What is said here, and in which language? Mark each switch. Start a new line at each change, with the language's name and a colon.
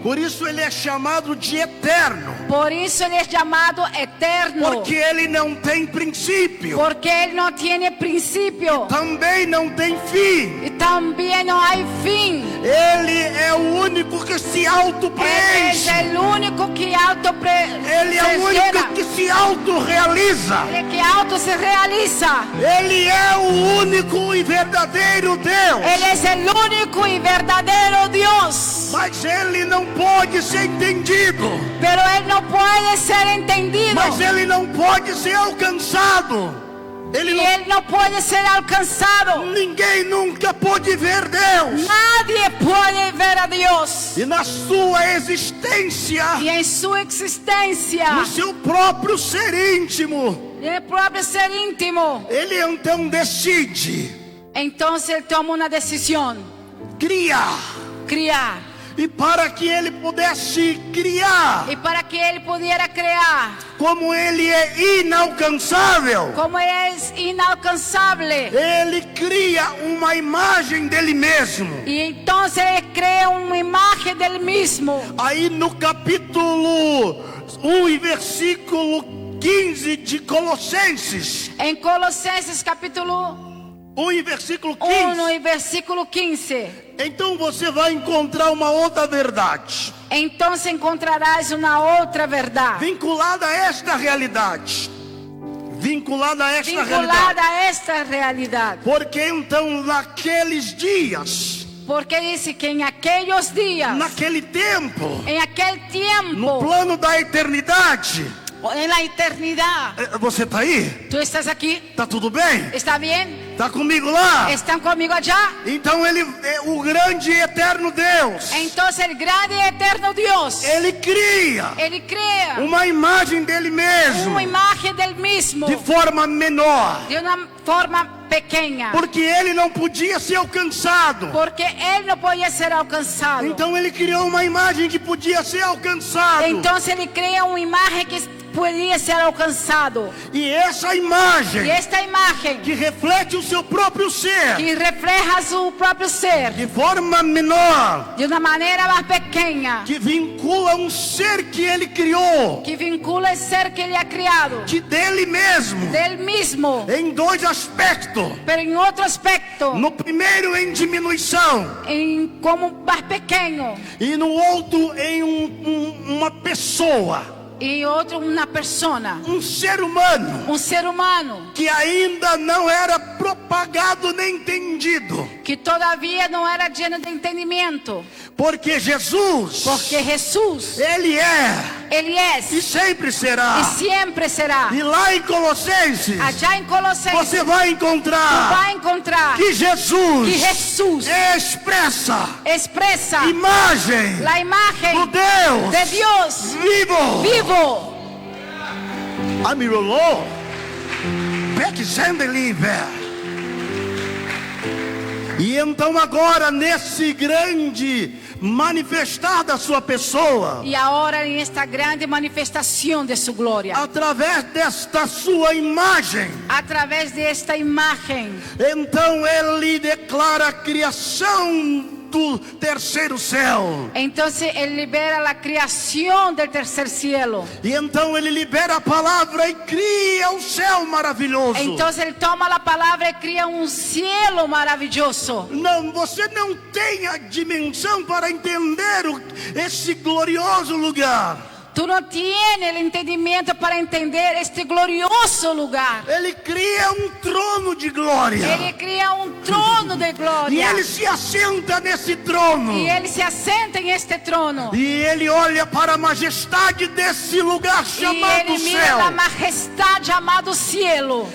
Portuguese: Por isso Ele é chamado de eterno.
Spanish: Por eso Él es llamado eterno.
Portuguese: Porque Ele não tem princípio.
Spanish: Porque Él no tiene principio.
Portuguese: Também não tem fim.
Spanish: Y también no hay fin.
Portuguese: Ele é o único que se
Spanish: Él es
Portuguese: auto-preenche.
Spanish: el único que
Portuguese: Ele é o único que se auto-realiza. Ele que auto se realiza. Ele é o único e verdadeiro Deus.
Spanish: Él es el único y verdadero Dios.
Portuguese: Mas Ele não pode ser entendido.
Spanish: Pero Él no puede ser entendido.
Portuguese: Mas Ele não pode ser alcançado. Ele
Spanish: Y
Portuguese: não...
Spanish: Él no puede ser alcanzado.
Portuguese: Ninguém nunca pôde ver Deus.
Spanish: Nadie puede ver a Dios.
Portuguese: E na sua existência,
Spanish: Y en su existencia,
Portuguese: no seu próprio ser íntimo,
Spanish: en el propio ser íntimo,
Portuguese: Ele então decide
Spanish: entonces Él toma una decisión:
Portuguese: criar.
Spanish: criar.
Portuguese: E para que Ele pudesse criar,
Spanish: Y para que Él pudiera crear,
Portuguese: como Ele é inalcançável,
Spanish: como Él es inalcanzable,
Portuguese: Ele cria uma imagem dele mesmo.
Spanish: y entonces Él crea una imagen del mismo.
Portuguese: Aí no capítulo 1 e versículo 15 de Colossenses,
Spanish: En Colosenses capítulo
Portuguese: 1 e versículo
Spanish: 1 15, y versículo 15.
Portuguese: então você vai encontrar uma outra verdade,
Spanish: Entonces encontrarás una otra verdad
Portuguese: vinculada a esta realidade. Vinculada a esta realidade.
Spanish: vinculada a esta realidad.
Portuguese: Porque então naqueles dias,
Spanish: Porque dice que en aquellos días,
Portuguese: naquele tempo,
Spanish: en aquel
Portuguese: no
Spanish: tiempo,
Portuguese: plano da eternidade,
Spanish: en la eternidad.
Portuguese: você está aí?
Spanish: ¿Tú estás aquí?
Portuguese: Tá tudo bem?
Spanish: ¿Está bien?
Portuguese: Tá comigo lá?
Spanish: ¿Están conmigo allá?
Portuguese: Então Ele é o grande e eterno Deus.
Spanish: Entonces el grande y eterno Dios,
Portuguese: Ele cria
Spanish: Él crea
Portuguese: uma imagem dele mesmo
Spanish: una imagen del mismo
Portuguese: de forma menor,
Spanish: de una forma pequeña.
Portuguese: porque Ele não podia ser alcançado.
Spanish: Porque Él no podía ser alcanzado.
Portuguese: Então Ele criou uma imagem que podia ser alcançado.
Spanish: Entonces Él crea una imagen que podía ser alcanzado.
Portuguese: E essa imagem
Spanish: Y esta imagen
Portuguese: que reflete o seu próprio ser
Spanish: que refleja su propio ser
Portuguese: de forma menor,
Spanish: de una manera más pequeña,
Portuguese: que vincula um ser que Ele criou,
Spanish: que vincula el ser que Él ha creado,
Portuguese: que dele mesmo,
Spanish: del mismo,
Portuguese: em dois aspectos.
Spanish: pero en otro aspecto,
Portuguese: No primeiro em diminuição
Spanish: como más pequeño,
Portuguese: e no outro em uma pessoa,
Spanish: y otro una persona,
Portuguese: um ser humano
Spanish: un ser humano
Portuguese: que ainda não era propagado nem entendido,
Spanish: que todavía no era lleno de entendimiento,
Portuguese: porque Jesus,
Spanish: porque Jesús,
Portuguese: Ele é
Spanish: Él
Portuguese: e
Spanish: es
Portuguese: sempre será.
Spanish: y siempre será.
Portuguese: E lá em Colossenses
Spanish: Allá en Colosenses
Portuguese: você vai
Spanish: va
Portuguese: encontrar
Spanish: a encontrar
Portuguese: que Jesus
Spanish: que Jesús
Portuguese: expressa
Spanish: expresa
Portuguese: imagem
Spanish: la
Portuguese: do
Spanish: imagen
Portuguese: Deus
Spanish: de Dios
Portuguese: vivo.
Spanish: vivo. Amirolô, Beck-Zendelieber.
Portuguese: E então agora nesse grande manifestar da sua pessoa,
Spanish: Y ahora en esta grande manifestación de su gloria,
Portuguese: através desta sua imagem,
Spanish: a través de esta imagen,
Portuguese: então Ele declara a criação do terceiro céu.
Spanish: entonces Él libera la creación del tercer cielo.
Portuguese: E então Ele libera a palavra e cria o céu maravilhoso.
Spanish: Entonces Él toma la palabra y crea un cielo maravilloso.
Portuguese: Não, você não tem a dimensão para entender esse glorioso lugar.
Spanish: Tú no tienes el entendimiento para entender este glorioso lugar.
Portuguese: Ele cria um trono de glória.
Spanish: Él crea un trono de
Portuguese: E
Spanish: gloria.
Portuguese: Ele se assenta nesse trono.
Spanish: Y Él se asienta en este trono.
Portuguese: E Ele olha para a majestade desse lugar
Spanish: Y
Portuguese: chamado
Spanish: Él mira la
Portuguese: céu,
Spanish: majestad llamado cielo,